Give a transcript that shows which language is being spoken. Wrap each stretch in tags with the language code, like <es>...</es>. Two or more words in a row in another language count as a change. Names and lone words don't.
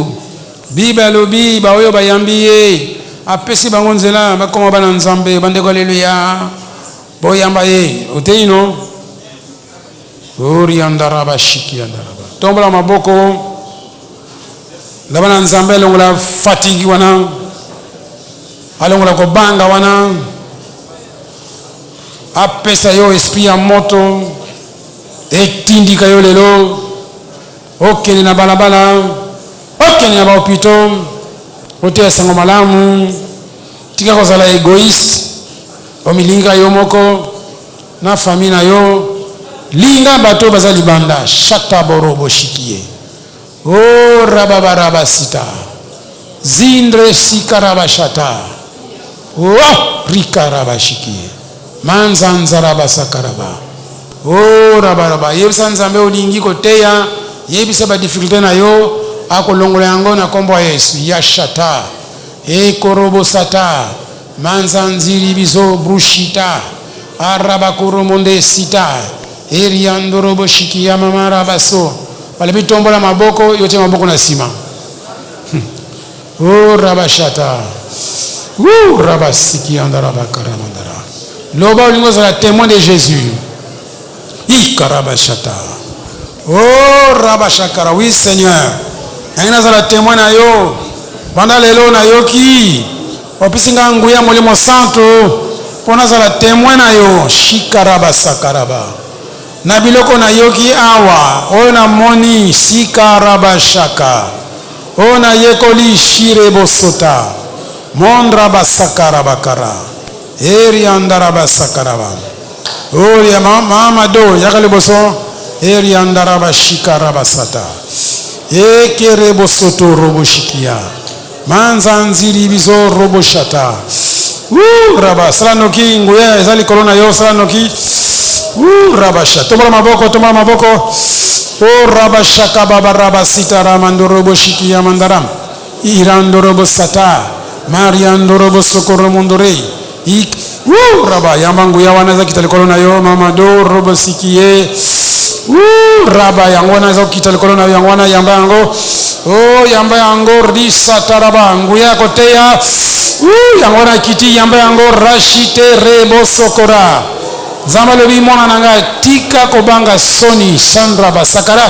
<ln>Biba lobi ba oyo bayambiye apesi bango nzela bakoma bana nzambe bandeko haleluya boyamba ye oteino ori andaraba shiki andaraba tombola maboko la bana nzambe longola fatigue wana alongola ko banga wana apesa yo esprit ya moto etindika yo lelo okene na balabala. Ok, ni aba opito, ote sango malamu, tika kozala egoiste, omilinga yo moko, na famille na yo, linga bato baza libanda, shata borobo shikie. Oh rababaraba sita, zindre sikaraba shata, oh rikaraba shikie, manzanzaraba sakaraba, oh rabaraba, yebisa nzambe olingi koteya, yebisa ba difficulté na yo, ako longo yango na kombo Yesu yashata ekorobo sata manzanziri bizo brushita araba koromonde sita eriandorobo shikia mamara baso balebi tombola maboko yote maboko na sima. Oh rabashata. Rabasiki andara bakara mandara. Loba olingo za</ln> <fr>témoin de Jésus. Ikarabashata. Oh rabashakara, oui Seigneur.</fr> <ln>Aina za témoin na yo. Banda lelo na yoki. Opisinga nguya molimo santo. Pona za témoin na yo. Shikarabasakaraba. Na biloko na yoki awa. O na moni sikarabashaka. O na yekoli shirebosota. Mondra basakara bakara. Eri andara basakaraba. Ori mama do yakale boso. Eri andara bashikara basata. Ekere bosoto roboshikia. Manza nziri bizo roboshata. Raba salanoki nguya ezali kolona yo salanoki. Rabasha. Tombola maboko, tombola maboko. O rabashaka baba rabasita ramando roboshikia mandaram. Irando robosata. Mariando robosokoro mondorei. Raba yamangu yawana za kitalikolona yo mama do robosikie. Raba yangwana za kitalikolona yo yangwana yamba yango. Oh yamba yango risa taraba nguya kotea. Yangwana kiti yamba yango rashite rebosokora. Zamalobi mona nanga tika kobanga soni Sandra basakara.</ln>